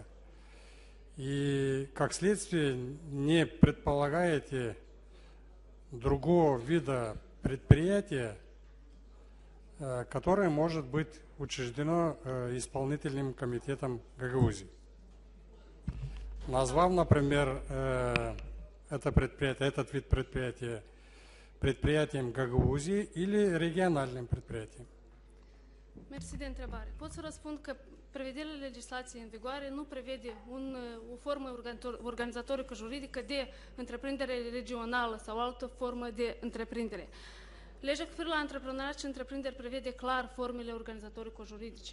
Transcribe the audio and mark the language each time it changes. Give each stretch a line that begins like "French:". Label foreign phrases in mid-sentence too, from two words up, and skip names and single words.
Russian: И, как следствие, не предполагаете другого вида предприятия, которое может быть учреждено исполнительным комитетом Гагаузии. Назвав, например, это предприятие, этот вид предприятия предприятием Гагаузии или региональным предприятием.
Romanian: Mersi de întrebare. Pot să răspund că prevederile legislației în vigoare nu prevede o formă organizatorică juridică de întreprindere regională sau altă formă de întreprindere. Legea cu privire la antreprenoriat și întreprinderi prevede clar formele organizatorico-juridice.